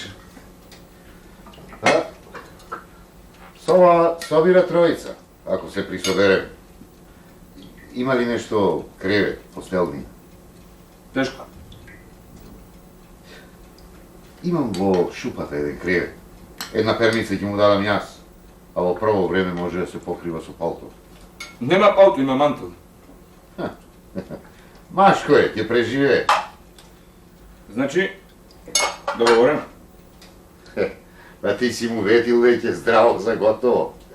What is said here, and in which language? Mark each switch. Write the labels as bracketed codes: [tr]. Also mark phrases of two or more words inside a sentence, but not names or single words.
[mk] Па, соба собира тројица, ако се присоберем. Има ли нешто кревет, постелни? Teško. Имам во шупата један кревет. Една перница ќе му дадам јас, а во прво време може да се покрива со палто. Нема палто, има мантил. Машко е, ќе преживее. Значи, договорено. Па ти си му ветил веќе здраво за готово.